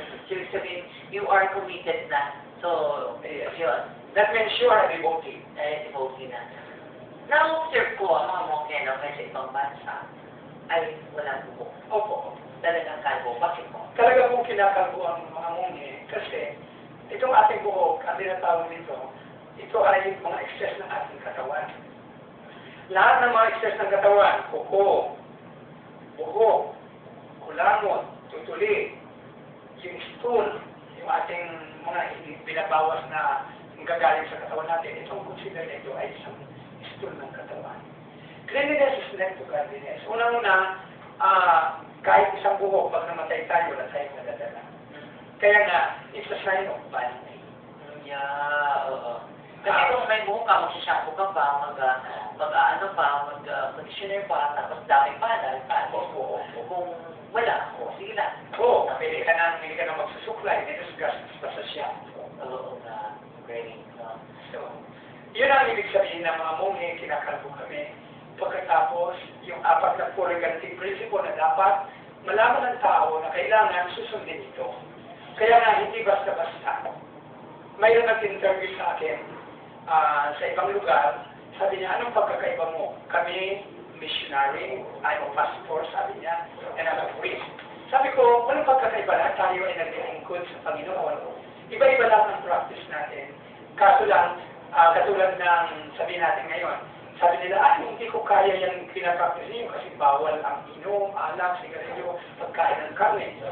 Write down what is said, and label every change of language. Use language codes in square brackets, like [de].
[en] So, [tl] sabihin, [en] you are committed na. [tl] So, yun. [en] That means you are a devotee. [tl] Devotee na. Na-observe ko ang mga munghi, no, kasi ibang bansa. ay walang buhok. Opo. Talagang kalbo. Bakit po? Talaga pong kinakalbo ang mga munghi kasi itong ating buhok, ang tinatawag nito, ito ay mga excess ng ating katawan. Lahat ng mga excess ng katawan, kuko, buhok, kulangot, tutuli, yung stool, yung ating mga hindi binabawas na gagaling sa katawan natin, itong consider nito ay isang stool ng katawan. [en] Cleanliness is next to godliness. [tl] Unang-una, kahit isang buhok, pag namatay tayo, wala tayong nadadala. Kaya nga, [en] it's a sign of vanity. [tl] Yeah, oo. Kasi kung may buhok ka, magsishampoo ka pa, mag-conditioner pa, tapos dami pa, dahil pa. Opo. Kung wala, sige lang. Oo, pwede ka na magsusuklay, may gastos pa sa siya. Oo na, great. So, yun ang ibig sabihin ng mga munghi, kinakalbo kami. Pagkatapos, yung 4 na purigative principle na dapat malaman ng tao na kailangan susundin ito. Kaya nga, hindi basta-basta. Mayroon nag-interview sa akin sa ibang lugar, sabi niya, anong pagkakaiba mo? [en] Kami, missionary, I'm a pastor, [tl] sabi niya, [en] and I'm a priest. [tl] Sabi ko, walang pagkakaiba, lahat tayo ay naglilingkod sa Panginoon. Iba-iba lang ang practice natin. Kaso lang, katulad ng sabihin natin ngayon, sabi nila, hindi ko kaya yung pinapractice niyo kasi bawal ang inom, alak, sigarilyo, pagkain ng karne.